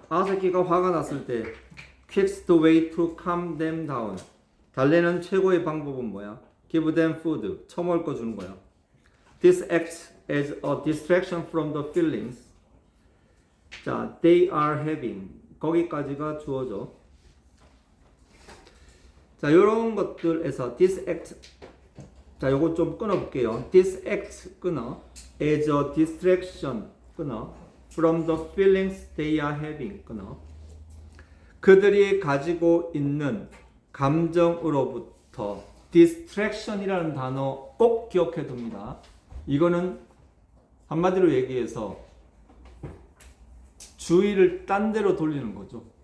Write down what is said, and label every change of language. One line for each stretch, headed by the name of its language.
Korean: 아새끼가 화가 났을 때
English: quickest way to calm them down.
Korean: 달래는 최고의 방법은 뭐야?
English: Give them food.
Korean: 처먹을 거 주는 거야.
English: This acts as a distraction from the feelings.
Korean: 자,
English: they are having.
Korean: 거기까지가 주어져. 자, 요런 것들에서 this act. 자, 요거 좀 끊어볼게요.
English: This act
Korean: 끊어.
English: As a distraction
Korean: 끊어.
English: From the feelings they are having 끊어.
Korean: 그들이 가지고 있는 감정으로부터 distraction이라는 단어 꼭 기억해 둡니다. 이거는 한마디로 얘기해서 주의를 딴 데로 돌리는 거죠.